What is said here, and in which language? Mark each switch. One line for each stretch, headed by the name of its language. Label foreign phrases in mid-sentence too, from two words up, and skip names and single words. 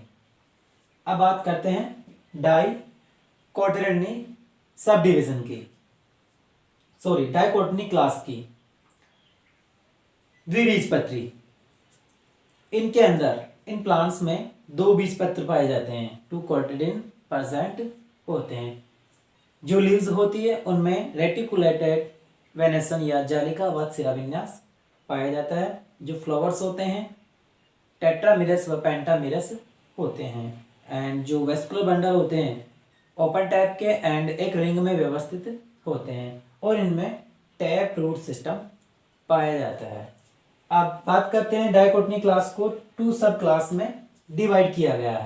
Hindi: अब बात करते हैं
English: Dicotyledonae sub division
Hindi: की,
English: Dicotyledonae class
Hindi: की। द्विबीजपत्री, इनके अंदर इन प्लांट्स में 2 बीजपत्र पाए जाते हैं,
English: 2 cotyledon present
Hindi: होते हैं। जो लीव्स होती है उनमें
English: reticulated venation
Hindi: या जालिकाबद्ध शिराविन्यास पाया जाता है। जो फ्लावर्स होते हैं टेट्रामेरस व पेंटामेरस होते हैं एंड जो
English: vascular bundle
Hindi: होते हैं
English: open type
Hindi: के एंड एक रिंग में व्यवस्थित होते हैं और इनमें
English: tap root system
Hindi: पाया जाता है। अब बात करते हैं
English: Dicotyledonae class
Hindi: को
English: 2 sub class
Hindi: में डिवाइड किया गया है।